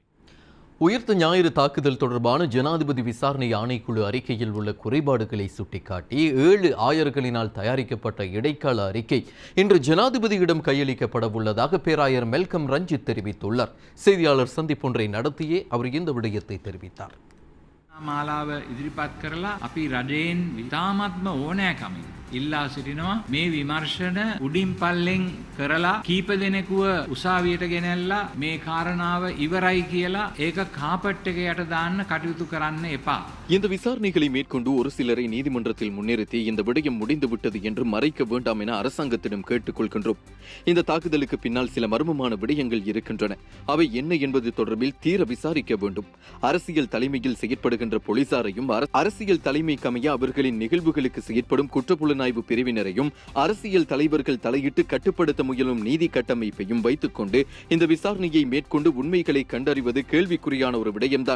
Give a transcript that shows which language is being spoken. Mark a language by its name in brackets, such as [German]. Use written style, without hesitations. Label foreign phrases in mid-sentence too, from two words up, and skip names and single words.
[Tamil] உயிர்த்த ஞாயிறு தாக்குதல் தொடர்பான ஜனாதிபதி விசாரணை ஆணைக்குழு அறிக்கையில் உள்ள குறைபாடுகளை சுட்டிக்காட்டி 7 ஆயர்களினால் தயாரிக்கப்பட்ட இடைக்கால அறிக்கை இன்று ஜனாதிபதியிடம் கையளிக்கப்பட உள்ளதாக பேராயர் மெல்கம் ரஞ்சித் தெரிவித்துள்ளார். செய்தியாளர் சந்திப்பொன்றை நடத்தியே அவர் இந்த விடயத்தை தெரிவித்தார். [Sinhala] මාලාව ඉදිරිපත් කරලා අපි රජයෙන් ඉතාමත්ම ඕනෑකමින් ඉල්ලා සිටිනවා මේ විමර්ශන උඩින් පල්ලෙන් කරලා කීප දෙනෙකුව උසාවියට ගෙනල්ලා මේ කාරණාව ඉවරයි කියලා ඒක කාපට් එක යට දාන්න කටයුතු කරන්න එපා. [Tamil] இந்த விசாரணைகளை மேற்கொண்டு ஒரு சிலரை நீதிமன்றத்தில் முன்னிறுத்தி இந்த விடயம் முடிந்துவிட்டது என்று மறைக்க வேண்டாம் என அரசாங்கத்திடம் கேட்டுக்கொள்கின்றோம். இந்த தாக்குதலுக்கு பின்னால் சில மர்மமான விடயங்கள் இருக்கின்றன. அவை என்ன என்பது தொடர்பில் தீர விசாரிக்க வேண்டும். அரசியல் தலைமையில் செயற்படுகின்ற போலீசாரையும் அரசியல் தலைமைக்கமைய அவர்களின் நிகழ்வுகளுக்கு செயற்படும் குற்றப்புலனாய்வு பிரிவினரையும் அரசியல் தலைவர்கள் தலையிட்டு கட்டுப்படுத்த முயலும் நீதி கட்டமைப்பையும் வைத்துக் கொண்டு இந்த விசாரணையை மேற்கொண்டு உண்மைகளை கண்டறிவது கேள்விக்குறியான ஒரு விடயம்தான்.